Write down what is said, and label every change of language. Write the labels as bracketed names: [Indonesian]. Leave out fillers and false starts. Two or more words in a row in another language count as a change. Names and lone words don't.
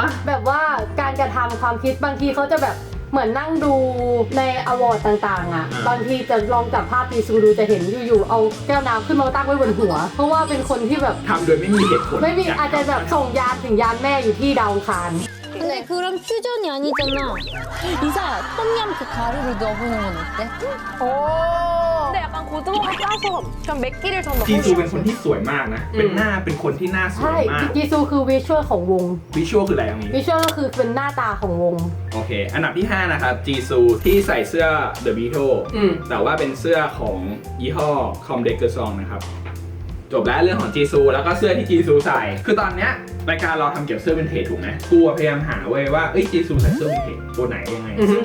[Thai] แบบว่าการกระทำความคิดบางทีเขาจะแบบเหมือนนั่งดูในอวอร์ดต่างๆอ่ะบางทีจะลองจับภาพจีซูดูจะเห็นอยู่ๆเอาแก้วน้ำขึ้นมาตั้งไว้บนหัว เพราะว่าเป็นคนที่แบบ ทำโดยไม่มีเหตุผล ไม่มีอาจจะแบบส่งยานถึงยานแม่อยู่ที่ดาวอังคาร [Korean] 근데 그럼 퓨전이 아니잖아. 이사 똠얌 그 가루를 넣어보는 건 어때? 오. 근데 약간 고등어가 짜서 좀 맵기를 좀 [Thai] จี [Korean] 넣고 [Thai] ซูเป็นคนที่สวยมากนะ เป็นคนที่หน้าสว ใช่ ยมาก จีซูคือวิชวลของวง วิชวลคืออะไรตรงนี้ วิชวลก็คือเป็นหน้าตาของวง โอเค อันดับที่ 5 นะครับจีซูที่ใส่เสื้อ The Beatles แต่ว่าเป็นเสื้อของยี่ห้อ Com d e g e r Song นะครับ จบแล้วเรื่องของจีซูแล้วก็เสื้อที่จีซูใส่ คือตอนเนี้ยรายการเราทำเกี่ยวกับเสื้อวินเทจถูกไหมกูพยายามหาเว้ยว่าจีซูใส่เสื้อวินเทจตัวไหนยังไง ซึ่ง